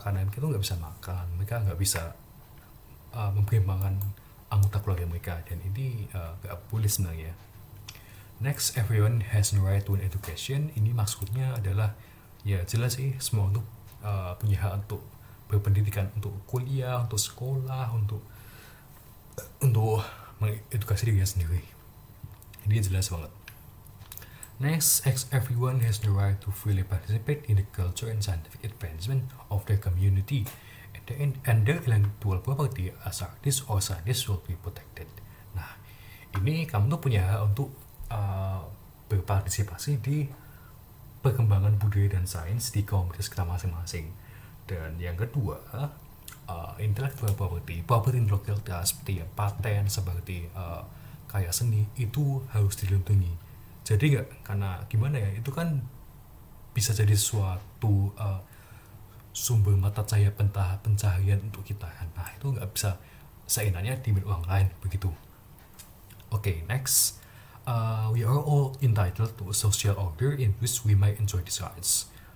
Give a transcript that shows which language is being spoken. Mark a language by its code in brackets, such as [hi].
[id] Karena mereka tuh nggak bisa makan, mereka nggak bisa mempertimbangkan anggota keluarga mereka, dan ini nggak boleh sebenarnya. [en] Next, everyone has the right to an education. [id] Ini maksudnya adalah ya jelas sih semua untuk punya hak untuk berpendidikan, untuk kuliah, untuk sekolah, untuk mengedukasi dirinya sendiri. Ini jelas banget. [en] Next, everyone has the right to freely participate in the culture and scientific advancement of their community, and their intellectual property as artists or scientists will be protected. [id] Nah, ini kamu tuh punya hak untuk berpartisipasi di perkembangan budaya dan sains di komunitas kita masing-masing. Dan yang kedua, intellectual property intelektual seperti paten, seperti karya seni itu harus dilindungi. Jadi karena gimana ya, itu kan bisa jadi suatu sumber mata cahaya pencaharian untuk kita. Nah itu nggak bisa seenaknya dimiliki orang lain begitu. [en] Okay, next, we are all entitled to a social order in which we might enjoy these rights.